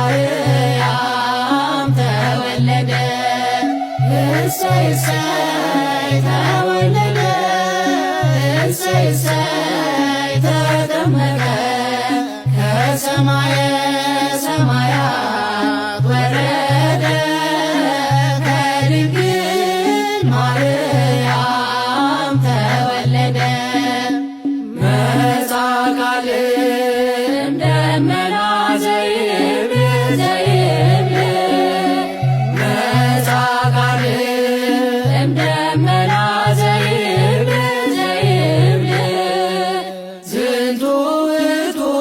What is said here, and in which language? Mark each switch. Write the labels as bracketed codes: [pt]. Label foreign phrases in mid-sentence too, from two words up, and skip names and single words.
[am] ማርያም ተወለደ እሰይ እሰይ ተወለደ እሰይ እሰይ ተጠመቀ ከሰማየ ሰማያት ወረደ ከድንግል [gez] ማርያም ተወለደ መጻ ቃል ደመና ዘይብል ዘይብል መጻ ቃል ደመና ዘይብል ዘይብል ዝንቱ ውእቱ